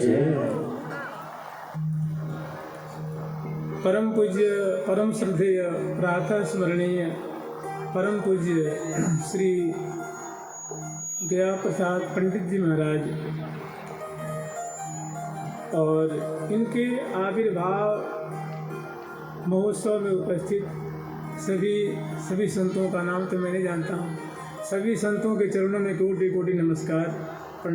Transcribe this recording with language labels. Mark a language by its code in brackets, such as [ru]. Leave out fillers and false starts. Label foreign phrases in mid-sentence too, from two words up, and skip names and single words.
[hi] परम पूज्य परम श्रद्धेय प्रातः स्मरणीय परम पूज्य श्री गया प्रसाद पंडित जी महाराज और इनके आविर्भाव महोत्सव में उपस्थित सभी संतों का नाम तो मैं नहीं जानता हूँ। सभी संतों के चरणों में कोटि कोटि नमस्कार प्रणाम।